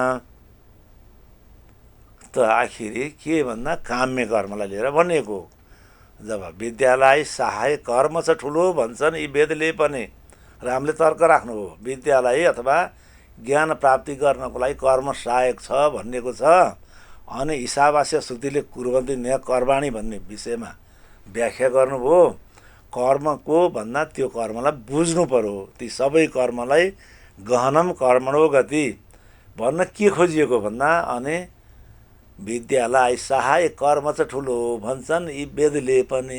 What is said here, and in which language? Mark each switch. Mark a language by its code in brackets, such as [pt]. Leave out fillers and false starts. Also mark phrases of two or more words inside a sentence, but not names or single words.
[ne] त आखिरी के भन्दा काम्य कर्मलाई लिएर भनिएको। जब विद्यालाई सहाय कर्म छ ठुलो भन्छन् यी वेदले पनि, रामले तर्क राख्नु हो, विद्यालाई अथवा ज्ञान प्राप्ति गर्नको लागि कर्म सहायक छ भनिएको छ। अनि ईशावास्य श्रुतिले [sa] कुर्वन्ती न्याय कर्माणि [ne] भन्ने विषयमा व्याख्या गर्नुभयो। कर्मको भन्दा त्यो कर्मलाई बुझ्नु पर्यो। ती सबै कर्मलाई [sa] गहनम कर्मणो गति [ne] भन्न के खोजिएको भन्दा अनि विद्यालाई सहाय कर्म चाहिँ ठुलो भन्छन् यी वेदले पनि।